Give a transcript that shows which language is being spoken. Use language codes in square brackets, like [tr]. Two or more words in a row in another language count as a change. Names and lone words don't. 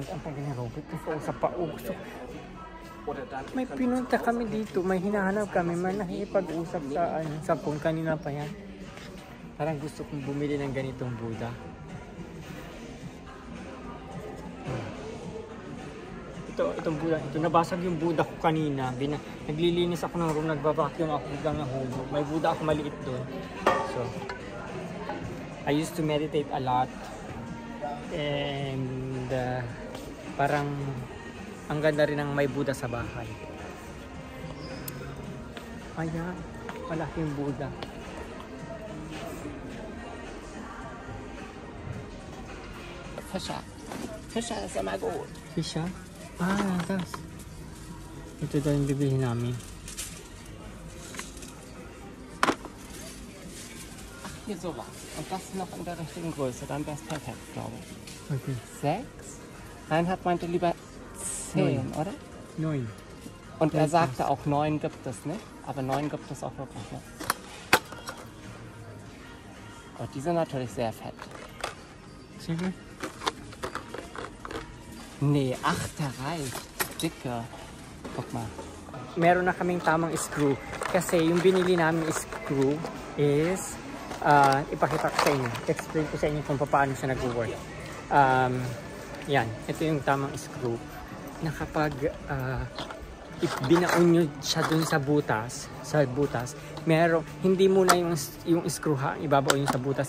[tl] Ang pagin ni Robert, sa pausok. May pinunta kami dito, may hinahanap kami, may nakikipag-usap sa phone, kanina pa yan. Parang gusto kong bumili ng ganitong Buddha. Itong Buddha, nabasag yung Buddha ko kanina. Naglilinis ako ng room, nagbabacuum ako, biglang nahulog. May Buddha ako maliit doon. [en] So, I used to meditate a lot. [tl] And parang ang ganda rin ng may Buddha sa bahay. Ayan, malaking Buddha. Siya. [de] Fischer ist immer gut. Fischer? Ah, das. [tl] Ito daw yung bibili namin. [de] Ach, hier sowas. Und das noch in der richtigen Größe. Dann wäre es perfekt, glaube ich. Okay. 6? Reinhard meinte lieber 10, oder? 9. Und er sagte auch 9 gibt es nicht. Aber 9 gibt es auch wirklich nicht. Oh, die sind natürlich sehr fett. [tl] Sige. [de] Nee, 8 reicht. Dicke. Guck mal. [tl] Meron na kaming tamang screw. Kasi yung binili namin [en] screw is, [tl] ipakita ko sa inyo. Explain ko sa inyo kung paano siya nag-work. Yan. Ito yung tamang screw. Na kapag binaon nyo siya dun sa butas, hindi muna yung screw ibabaon nyo sa butas.